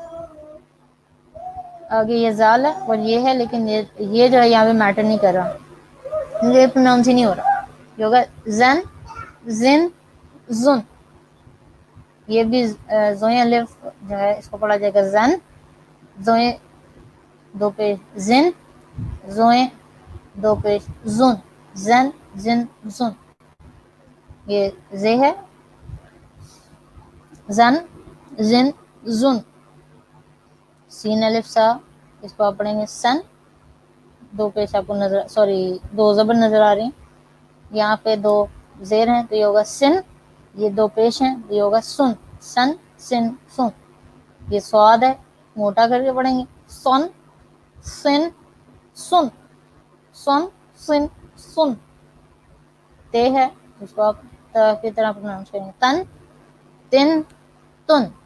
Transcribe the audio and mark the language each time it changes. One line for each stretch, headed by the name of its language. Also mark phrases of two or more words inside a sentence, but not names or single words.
Urdu: آگے یہ زال ہے اور یہ ہے، لیکن یہ جو ہے یہاں پہ میٹر نہیں کر رہا، یہ پروناؤنس ہی نہیں ہو رہا. یہ ہوگا زن زن زن. یہ بھی زوئیں الف جو ہے اس کو پڑھا جائے گا زن، زوئیں دو پہ زن، زوئیں دو پیش زن زن زن زن، یہ زے ہے، زن زن زن، سین الف سا، اس کو آپ پڑھیں گے سن، دو پیش آپ کو نظر دو زبر نظر آ رہی ہیں، یہاں پہ دو زیر ہیں تو یہ ہوگا سن، یہ دو پیش ہیں تو یہ ہوگا سن، سن سن سن، یہ سواد ہے موٹا کر کے پڑھیں گے، سن سن سن، سن سن سن، تے ہے اس کو آپ کی طرح پروناؤنس کریں گے، تن تن تن،